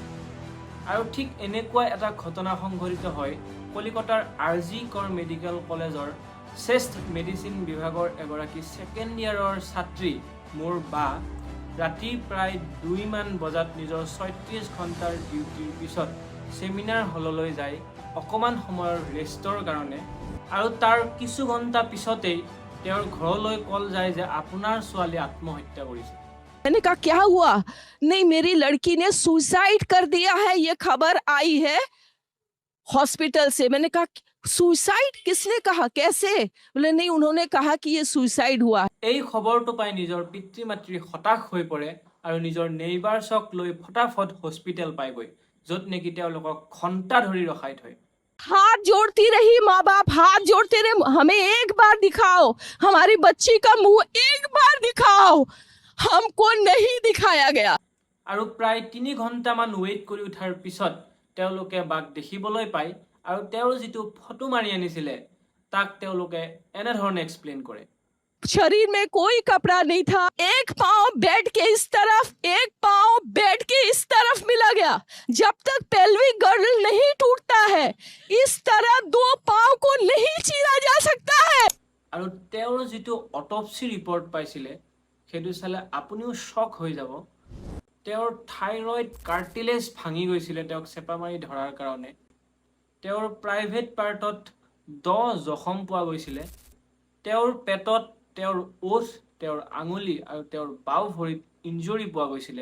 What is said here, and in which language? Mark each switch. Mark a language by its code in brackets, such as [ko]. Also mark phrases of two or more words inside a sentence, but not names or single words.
[as] আৰু ঠিক এনেকুৱা এটা ঘটনা সংঘটিত হয় কলিকতাৰ RG কৰ মেডিকেল কলেজৰ শ্ৰেষ্ঠ মেডিচিন বিভাগৰ এগৰাকী [en] second year [as] ছাত্ৰী মোৰ বা ৰাতি প্ৰায় 2মান বজাত নিজৰ 36 ঘণ্টাৰ ডিউটিৰ পিছত [en] seminar hall [as] যায় অকণমান সময়ৰ ৰেষ্টৰ কাৰণে, আৰু তাৰ কিছু ঘণ্টা পিছতেই তেওঁৰ ঘৰলৈ কল যায় যে আপোনাৰ ছোৱালী আত্মহত্যা কৰিছে। [hi] मैंने कहा क्या हुआ? नहीं, मेरी लड़की ने सुसाइड कर दिया है, ये खबर आई है हॉस्पिटल से। मैंने कहा सुसाइड किसने कहा, कैसे? बोले नहीं, उन्होंने कहा कि ये सुसाइड हुआ। [as] এই খবৰটো পাই নিজৰ পিতৃ মাতৃ হতাশ হৈ পৰে আৰু নিজৰ নেইবাৰ্ছক লৈ ফটাফট হস্পিটেল পাইগৈ, য'ত নেকি তেওঁলোকক ঘণ্টা ধৰি ৰখাই থয়। [hi] हाथ जोड़ती रही, माँ बाप हाथ जोड़ते रहे, हमें एक बार दिखाओ, हमारी बच्ची का मुंह एक बार दिखाओ। हमको नहीं दिखाया गया। [as] আৰু প্ৰায় 3 ঘণ্টামান ৱেইট কৰি উঠাৰ পিছত তেওঁলোকে বাক দেখিবলৈ পায় আৰু তেওঁৰ যিটো ফটো মাৰি আনিছিলে তাক তেওঁলোকে এনেধৰণে এক্সপ্লেইন কৰে। [hi] शरीर में कोई कपड़ा नहीं था, एक पाँव बेड के इस तरफ, एक पाँव बेड के इस तरफ मिला गया। जब तक [en] pelvic girdle [hi] नहीं टूटता है, इस तरह दो पाँव को नहीं चीरा जा सकता है। [as] আৰু তেওঁৰ যিটো [en] autopsy report [as] পাইছিলে সেইটো চালে আপুনিও শ্বক হৈ যাব। তেওঁৰ [en] thyroid cartilage [as] ভাঙি গৈছিলে তেওঁক চেপা মাৰি ধৰাৰ কাৰণে। তেওঁৰ [en] private part [as] 10 জখম পোৱা গৈছিলে। তেওঁৰ পেটত, তেওঁৰ ওঠ, তেওঁৰ আঙুলি আৰু তেওঁৰ বাও ভৰিত ইনজুৰি পোৱা গৈছিলে।